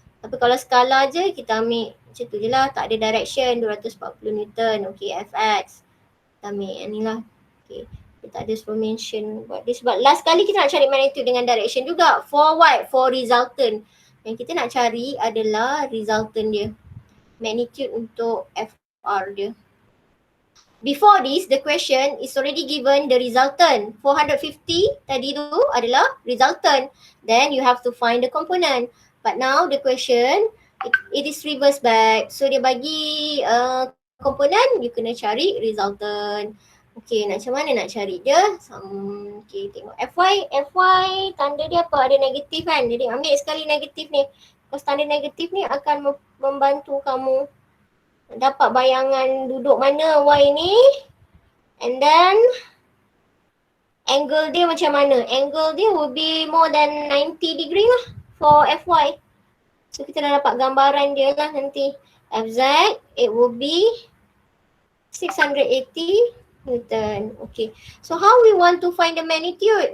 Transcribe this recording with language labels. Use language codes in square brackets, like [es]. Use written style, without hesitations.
[ms] Tapi kalau skala je kita ambil macam tu je lah. Tak ada direction 240 Newton. Okay, Fx. Kita ambil yang ni lah. Okay. Dia tak ada suruh mention buat dia sebab last kali kita nak cari magnitude dengan direction juga. [en] For what? For resultant. [ms] Yang kita nak cari adalah resultant dia. Magnitude untuk FR dia. [en] Before this, the question is already given the resultant. [ms] 450 tadi tu adalah resultant. [en] Then you have to find the component. But now the question, it is reverse back. [ms] So dia bagi component, you kena cari resultant. Okay, macam mana nak cari dia? Okay, tengok FY tanda dia apa? Ada negatif kan? Jadi ambil sekali negatif ni. Because tanda negatif ni akan membantu kamu dapat bayangan duduk mana Y ni. And then angle dia macam mana? [en] Angle dia will be more than 90 degree lah for FY. [ms] So kita dah dapat gambaran dia lah nanti. [en] FZ, it will be 680 Newton. [ms] Okay. [en] So how we want to find the magnitude?